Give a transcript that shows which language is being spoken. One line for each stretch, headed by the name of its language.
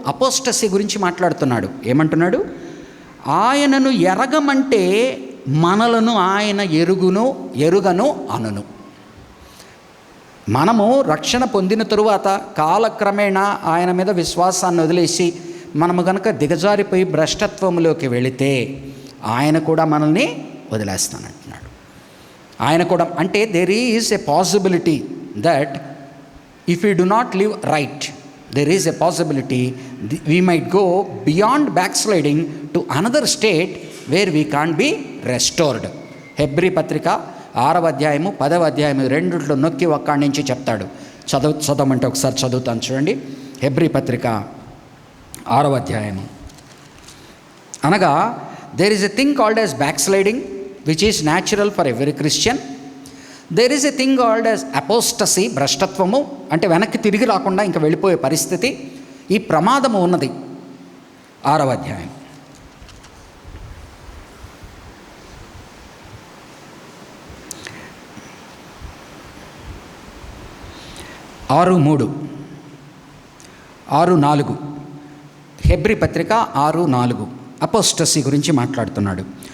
Telugu: Apostasy గురించి మాట్లాడుతున్నాడు. ఏమంటున్నాడు? ఆయనను ఎరగమంటే మనలను ఆయన ఎరుగను అనును. మనము రక్షణ పొందిన తరువాత కాలక్రమేణా ఆయన మీద విశ్వాసాన్ని వదిలేసి మనము కనుక దిగజారిపోయి భ్రష్టత్వంలోకి వెళితే ఆయన కూడా మనల్ని వదిలేస్తానంటున్నాడు. ఆయన కూడా అంటే
English: There is a possibility that if you do not live right, there is a possibility we might go beyond backsliding to another state where we can't be restored.
Telugu: Hebrew పత్రిక 6వ అధ్యాయము 10వ అధ్యాయము రెండిట్లో నొక్కి ఒక్కడి నుంచి చెప్తాడు. చదవమంటే ఒకసారి చదువుతాను చూడండి. హెబ్రీ పత్రిక 6వ అధ్యాయము.
English: అనగా there is a thing called as backsliding which is natural for every Christian. There is a thing called as apostasy,
Telugu: భ్రష్టత్వము అంటే వెనక్కి తిరిగి రాకుండా ఇంకా వెళ్ళిపోయే పరిస్థితి, ఈ ప్రమాదము ఉన్నది. 6వ అధ్యాయం 6:3 6:4 హెబ్రీ పత్రిక 6:4 అపోస్టసీ గురించి మాట్లాడుతున్నాడు.